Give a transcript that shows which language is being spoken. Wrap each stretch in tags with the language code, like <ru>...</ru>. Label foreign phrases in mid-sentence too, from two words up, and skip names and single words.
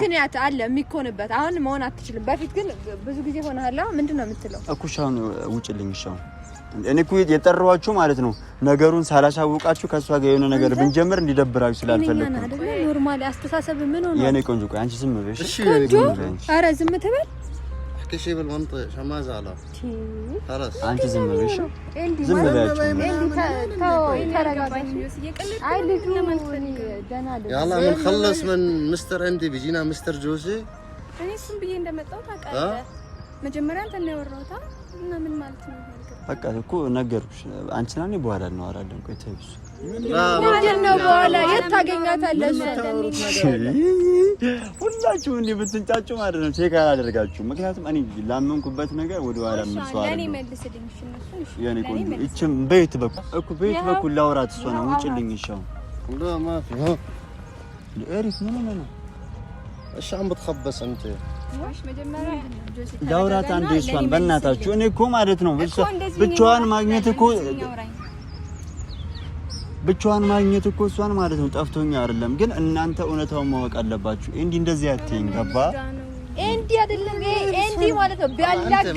<am>ምክንያት አለ የሚኮንበት። አሁን መሆን አትችልም። በፊት ግን ብዙ ጊዜ ሆነሃል። ምንድነው የምትለው? እኩሻውን ውጭልኝ። እሺ እኔ እኮ የጠራኋችሁ ማለት ነው ነገሩን ሳላሳውቃችሁ ከሷ ጋር የሆነ ነገር ብንጀምር እንዲደብራችሁ ስላልፈለኩ ነው። ኖርማሊ አስተሳሰብ ምን ሆነ? የኔ ቆንጆ ቆይ አንቺ ዝም በይ። እሺ ኧረ ዝም ትበል።</am> <ar>احكي شيء بالمنطق شماز على خلاص</ar> <am>አንቺ ዝም በይ። እሺ ዝም በያችሁ። አይ ልጁ ደህና አይደለም።</am> <ar>يلا بنخلص من مستر اندي بيجينا مستر جوسي</ar> <am>እኔ እሱን ብዬ እንደመጣሁ ታውቃለህ። መጀመሪያ አንተ ነው ያወራሁት እና ምን ማለት ነው? በቃ እኮ ነገርኩሽ። አንቺና እኔ በኋላ እናወራለን። ቆይ ተይው። ምንድን ነው በኋላ የት ታገኛታለህ? ሁላችሁ እንዲህ ብትንጫጩ ማለት ነው ቼክ አላደርጋችሁ። ምክንያቱም እኔ ላመንኩበት ነገር ወደ ኋላ መልሰው ለኔ መልስልኝ። እሺ የኔ ቆንጆ እቺም በየት በኩል እኮ በየት በኩል ላውራት እሷ ነው ውጭልኝ። እሺ</am> <ar>لا ما في ها</ar> <am>ኤሪክ ምን ሆነ ነው?</am> <ar>ايش عم بتخبص انت</ar> <am>واش መጀመሪያ ጆሲ ዳውራት አንዴ እሷን በእናታችሁ እኔ እኮ ማለት ነው ብቻዋን ማግኘት እኮ እሷን ማለት ነው ጠፍቶኛ አይደለም ግን እናንተ እውነታውን ማወቅ አለባችሁ እንዴ እንደዚህ አትይኝ ገባ እንዴ አይደለም እንዴ ማለት ነው ቢያላጋ</am>